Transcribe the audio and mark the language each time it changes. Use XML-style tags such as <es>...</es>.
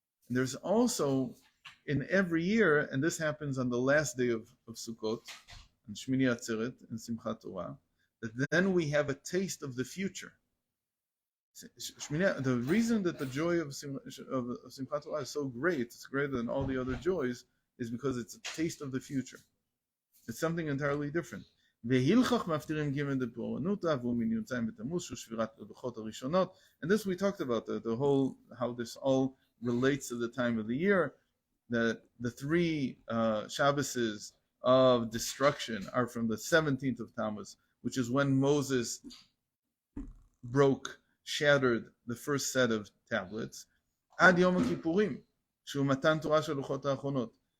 <en>There's also in every year, and this happens on the last day of Sukkot, and Shmini Atzeret and Simchat Torah, that then we have a taste of the future. The reason that the joy of Simchat Torah is so great, it's greater than all the other joys, is because it's a taste of the future. It's something entirely different.</en> <he>והילכך מפטירים גימל דפורענותא והוא מן י"ז בתמוז שהוא שבירת הלוחות הראשונות.</he> <en>And this we talked about, the whole, how this all relates to the time of the year, that the three Shabbases of destruction are from the 17th of Tammuz, which is when Moses shattered the first set of tablets, Ad Yom Kippurim,</en> <he>שהוא מתן תורה של לוחות האחרונות.</he>